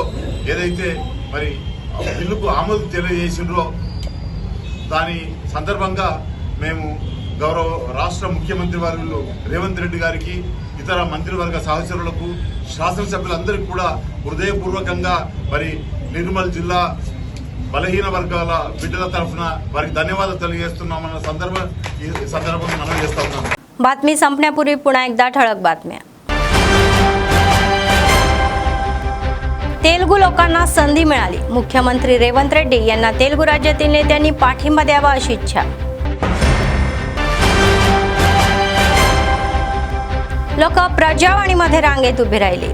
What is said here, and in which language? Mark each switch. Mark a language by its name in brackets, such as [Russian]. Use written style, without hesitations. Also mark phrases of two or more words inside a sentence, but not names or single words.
[Telugu] ఏదైతే మరి బిల్లుకు ఆమోదం తెలియజేసిండ్రో దాని సందర్భంగా మేము గౌరవ రాష్ట్ర ముఖ్యమంత్రి వర్యులు రేవంత్ రెడ్డి గారికి, ఇతర మంత్రివర్గ సహచరులకు, శాసనసభ్యులందరికీ కూడా హృదయపూర్వకంగా మరి నిర్మల్ జిల్లా బలహీన వర్గాల బిడ్డల తరఫున వారికి ధన్యవాదాలు తెలియజేస్తున్నామన్న ఈ సందర్భంగా మనం చేస్తా ఉన్నాం. [Marathi] बातमी संपण्यापूर्वी पुन्हा एकदा ठळक बातम्या. तेलुगू लोकांना संधी मिळाली. मुख्यमंत्री रेवंत रेड्डी यांना तेलुगू राज्यातील नेत्यांनी पाठिंबा द्यावा अशी इच्छा. लोक प्रजावाणीमध्ये रांगेत उभे राहिले.